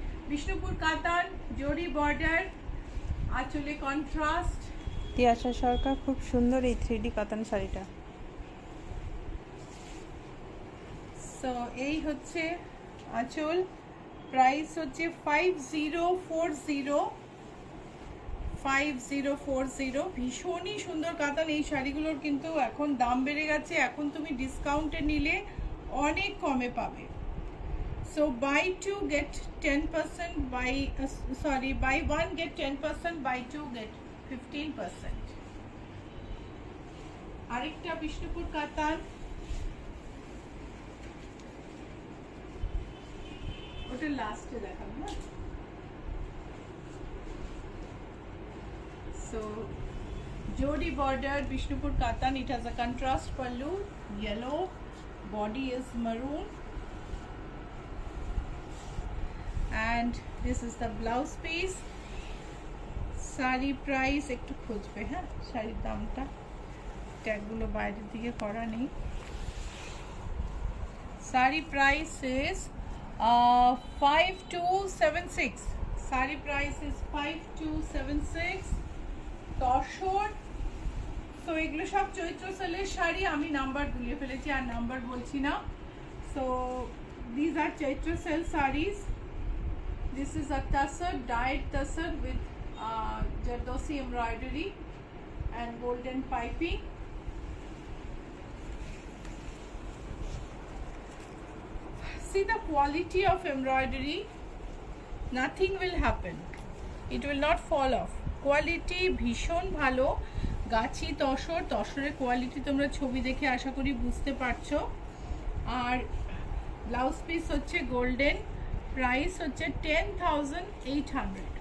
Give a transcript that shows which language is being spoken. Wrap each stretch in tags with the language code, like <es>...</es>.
<bn>विष्णुपुर कातान, जोड़ी border, आंचले contrast. Tiyasha সরকার, খুব সুন্দর এই 3D কাতান শাড়িটা। সো এই হচ্ছে আঁচল, প্রাইস হচ্ছে 5040। 5040। ভীষণই সুন্দর কাতান। এই শাড়িগুলোর কিন্তু এখন দাম বেড়ে গেছে, এখন তুমি ডিসকাউন্টে নিলে অনেক কমে পাবে। So by 2 gate 10%, by 1 gate 10%, by 2 gate 15%। আরেকটা বিষ্ণুপুর কাতান, ওটা লাস্টে দেখাবো না।</bn> <en>So, Jodi border, Bishnupur Katan. It has a contrast pallu, yellow, body is maroon, and this is the blouse piece.</en> <bn>Sari price একটু খুঁজবে, হ্যাঁ শাড়ির দামটা, ট্যাগগুলো বাইরের দিকে করা নেই।</bn> <en>Sari price is 5276. Sari price is 5276. Tussar.</en> <bn>So এগুলো সব চৈত্র সেলের শাড়ি, আমি নাম্বার ভুলিয়ে ফেলেছি আর নাম্বার বলছি না।</bn> <en>So this are Chaitra sale saris. This is a tussar, dyed tussar with zardozi embroidery and golden piping. See the quality of embroidery, nothing will happen, it will not fall off.</en> <bn>Quality ভীষণ ভালো। গাছি tussar, তসরের quality তোমরা ছবি দেখে আশা করি বুঝতে পারছো। আর ব্লাউজ পিস হচ্ছে golden, price হচ্ছে 10,800।</bn>